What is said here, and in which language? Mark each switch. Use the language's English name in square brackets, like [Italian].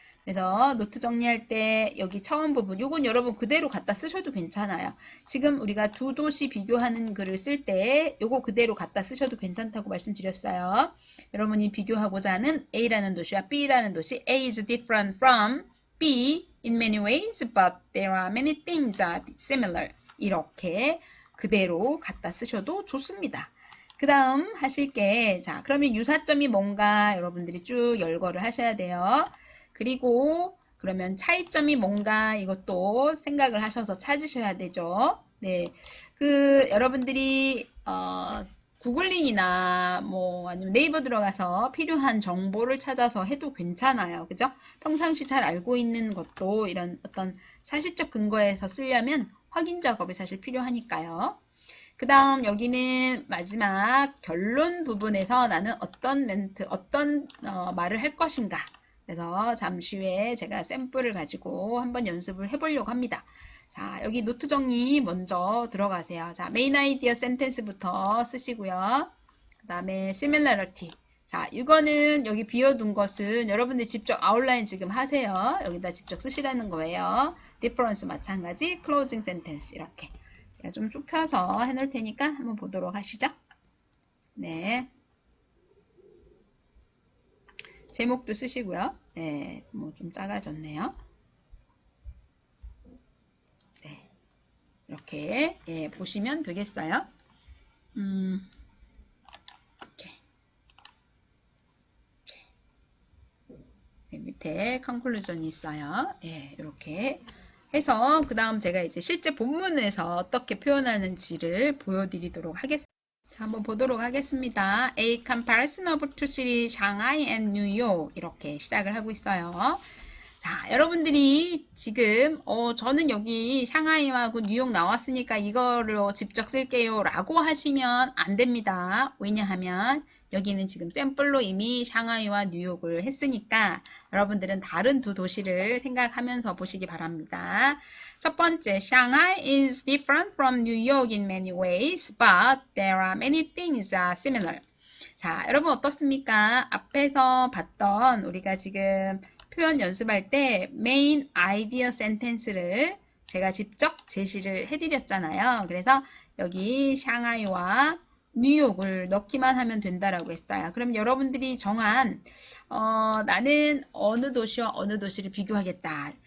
[Korean] 그래서 노트 정리할 때 여기 처음 부분 요건 여러분 그대로 갖다 쓰셔도 괜찮아요. 지금 우리가 두 도시 비교하는 글을 쓸 때 요거 그대로 갖다 쓰셔도 괜찮다고 말씀드렸어요. 여러분이 비교하고자 하는 A라는 도시와 B라는 도시 [English] A is different from B in many ways but there are many things that are similar. [Korean] 이렇게 그대로 갖다 쓰셔도 좋습니다. 그 다음 하실 게 자 그러면 유사점이 뭔가 여러분들이 쭉 열거를 하셔야 돼요. 그리고 그러면 차이점이 뭔가 이것도 생각을 하셔서 찾으셔야 되죠. 네, 여러분들이 구글링이나 뭐 아니면 네이버 들어가서 필요한 정보를 찾아서 해도 괜찮아요. 그죠? 평상시 잘 알고 있는 것도 이런 어떤 사실적 근거에서 쓰려면 확인 작업이 사실 필요하니까요. 그 다음 여기는 마지막 결론 부분에서 나는 어떤 멘트, 어떤 말을 할 것인가. 그래서 잠시 후에 제가 샘플을 가지고 한번 연습을 해보려고 합니다. 자, 여기 노트 정리 먼저 들어가세요. 자, 메인 아이디어 센텐스부터 쓰시고요. 그 다음에 similarity. 자, 이거는 여기 비워둔 것은 여러분들 직접 아웃라인 지금 하세요. 여기다 직접 쓰시라는 거예요. difference 마찬가지, closing sentence 이렇게. 제가 좀 좁혀서 해놓을 테니까 한번 보도록 하시죠. 네. 제목도 쓰시고요. 네, 뭐 좀 작아졌네요. 네, 이렇게 예, 보시면 되겠어요. 이렇게. 네, 밑에 컨클루전이 있어요. 예, 이렇게 해서 그 다음 제가 이제 실제 본문에서 어떻게 표현하는지를 보여드리도록 하겠습니다. 자, 한번 보도록 하겠습니다. [English] A comparison of two cities, Shanghai and New York [Korean] 이렇게 시작을 하고 있어요. 자, 여러분들이 지금 저는 여기 샹하이와 그 뉴욕 나왔으니까 이거를 직접 쓸게요 라고 하시면 안 됩니다. 왜냐하면 여기는 지금 샘플로 이미 샹하이와 뉴욕을 했으니까 여러분들은 다른 두 도시를 생각하면서 보시기 바랍니다. 첫 번째, [English] Shanghai is different from New York in many ways, but there are many things that are similar. [Korean] 자, 여러분 어떻습니까? 앞에서 봤던 우리가 지금 표현 연습할 때 main idea sentence를 제가 직접 제시를 해드렸잖아요. 그래서 여기 샹하이와 뉴욕을 넣기만 하면 된다라고 했어요. 그럼 여러분들이 정한 나는 어느 도시와 어느 도시를 비교하겠다.